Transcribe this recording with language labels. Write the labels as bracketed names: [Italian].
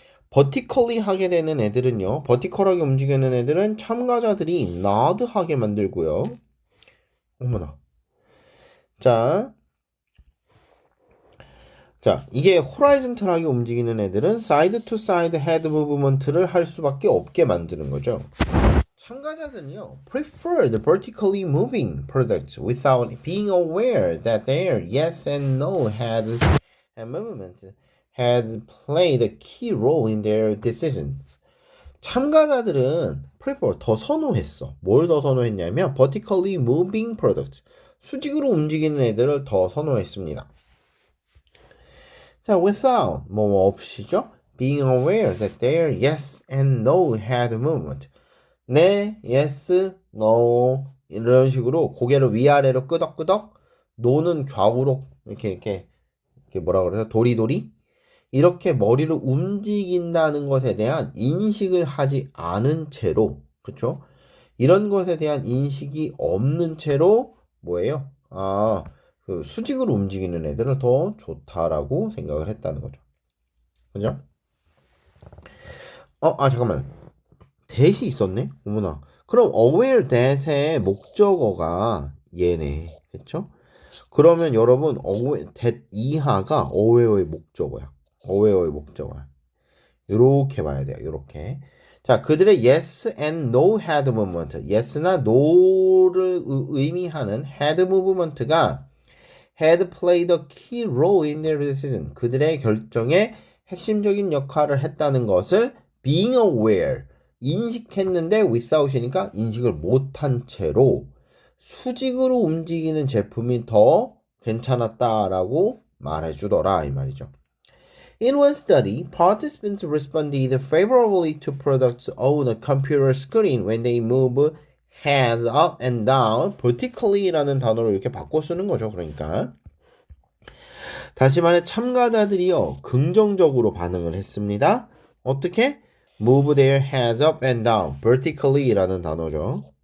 [Korean] vertically 하게 되는 애들은요. vertical하게 움직이는 애들은 참가자들이 nod 하게 만들고요. 어머나. 자, 이게 horizontal하게 움직이는 애들은 [English] side to side head movement [Korean] 를 할 수밖에 없게 만드는 거죠. 참가자들은요, [English] prefer the vertically moving products without being aware that their yes and no head movements had played a key role in their decisions. [Korean] 참가자들은 prefer 더 선호했어. 뭘 더 선호했냐면 [English] vertically moving products. [Korean] 수직으로 움직이는 애들을 더 선호했습니다. 자, without 뭐 없이죠. [English] being aware that their yes and no had movement. [Korean] 네, yes, no 이런 식으로 고개를 위아래로 끄덕끄덕, no는 좌우로 이렇게 뭐라 그래요? 도리도리 이렇게 머리를 움직인다는 것에 대한 인식을 하지 않은 채로, 그렇죠? 이런 것에 대한 인식이 없는 채로 뭐예요? 그 수직으로 움직이는 애들은 더 좋다라고 생각을 했다는 거죠. 그죠? 잠깐만. that이 있었네? 어머나. 그럼 aware that의 목적어가 얘네. 그쵸? 그러면 여러분 that 이하가 aware의 목적어야. aware의 목적어야. 요렇게 봐야 돼요. 요렇게. 자, 그들의 [English] yes and no had movement. yes나 no를 [Korean] 의미하는 [English] had movement가 had played a key role in their decision. [Korean] 그들의 결정에 핵심적인 역할을 했다는 것을 [English] being aware [Korean] 인식했는데 without이니까 인식을 못한 채로 수직으로 움직이는 제품이 더 괜찮았다라고 말해주더라 이 말이죠. [English] In one study, participants responded favorably to products on a computer screen when they move heads up and down vertically [Korean] 라는 단어로 이렇게 바꿔 쓰는 거죠. 그러니까 다시 말해 참가자들이요 긍정적으로 반응을 했습니다. 어떻게? [English] Move their heads up and down vertically [Korean] 라는 단어죠.